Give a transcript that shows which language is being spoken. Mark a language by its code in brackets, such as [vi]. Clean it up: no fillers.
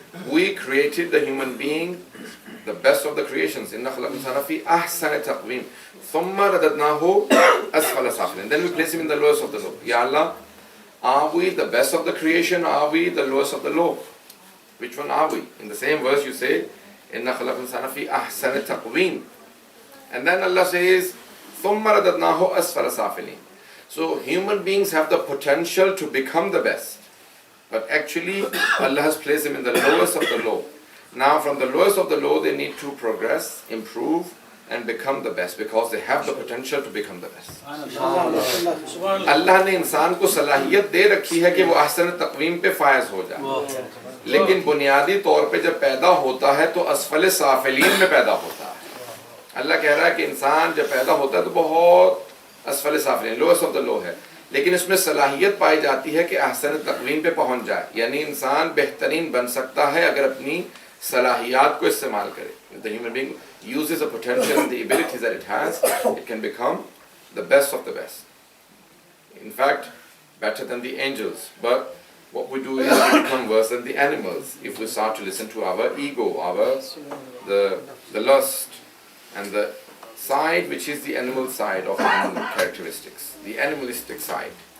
[en] We created the human being, the best of the creations. [ar] إِنَّا خَلَقْنَا الْإِنسَانَ فِي أَحْسَنِ تَقْوِيمٍ ثُمَّ رَدَدْنَاهُ أَسْفَلَ سَافِلِينَ. [en] Then we place him in the lowest of the low. Ya Allah, are we the best of the creation? Are we the lowest of the low? Which one are we? In the same verse you say, [ar] إِنَّا خَلَقْنَا الْإِنسَانَ فِي أَحْسَنِ تَقْوِيمٍ. [en] And then Allah says, [ar] ثُمَّ رَدَدْنَاهُ أَسْفَلَ سَافِلِينَ. [en] So human beings have the potential to become the best. But actually, Allah has placed them in the lowest of the low. Now from the lowest of the low, they need to progress, improve, and become the best because they have the potential to become the best. [ur] Allah نے انسان کو صلاحیت دے رکھی ہے کہ وہ احسن تقویم پہ فائز ہو جائے. لیکن بنیادی طور پہ جب پیدا ہوتا ہے تو اسفل سافلین میں پیدا ہوتا ہے. اللہ کہہ رہا ہے کہ انسان جب پیدا ہوتا ہے تو بہت اسفل سافلین, [en] lowest of the low [ur] ہے, لیکن اس میں صلاحیت پائی جاتی ہے کہ احسن تقویم پہ پہنچ جائے. یعنی انسان بہترین بن سکتا ہے اگر اپنی صلاحیات کو استعمال کرے. [en] The human being uses the potential and the abilities that it has, it can become the best of the best. In fact, better than the angels. But what we do is we become worse than the animals if we start to listen to our ego, the lust, and the side which is the animal side of human characteristics, the animalistic side.